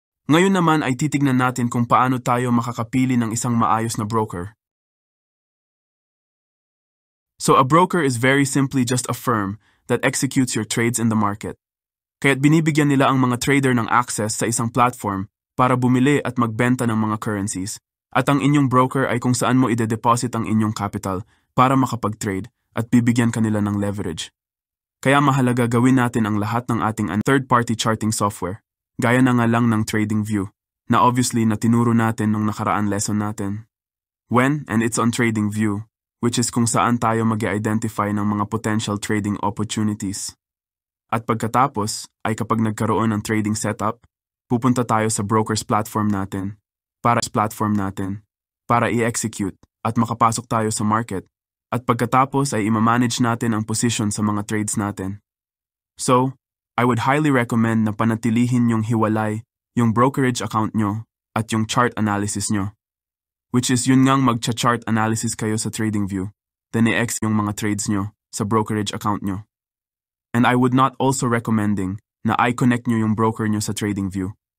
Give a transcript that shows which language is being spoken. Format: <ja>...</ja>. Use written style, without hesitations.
<tl>Ngayon naman ay titignan natin kung paano tayo makakapili ng isang maayos na broker.</tl> <en>So a broker is very simply just a firm that executes your trades in the market.</en> <tl>Kaya't binibigyan nila ang mga trader ng access sa isang platform para bumili at magbenta ng mga currencies. At ang inyong broker ay kung saan mo ide-deposit ang inyong capital para makapag-trade at bibigyan kanila ng leverage. Kaya mahalaga gawin natin ang lahat ng ating third-party charting software, gaya na nga lang ng TradingView, na obviously na tinuro natin nung nakaraan lesson natin.</tl> <en>When and it's on TradingView, which is</en> <tl>kung saan tayo mag-identify ng mga</tl> <en>potential trading opportunities.</en> <tl>At pagkatapos ay kapag nagkaroon ng trading setup, pupunta tayo sa broker's platform natin para i-execute at makapasok tayo sa market. At pagkatapos ay i-manage natin ang position sa mga trades natin.</tl> <en>So, I would highly recommend</en> <tl>na panatilihin yung hiwalay, yung brokerage account nyo at yung chart analysis nyo. Which is yun ngang mag-chart analysis kayo sa TradingView, then i-ex yung mga trades nyo sa brokerage account nyo.</tl> <en>And I would not also recommending</en> <tl>na i-connect nyo yung broker nyo sa TradingView.</tl>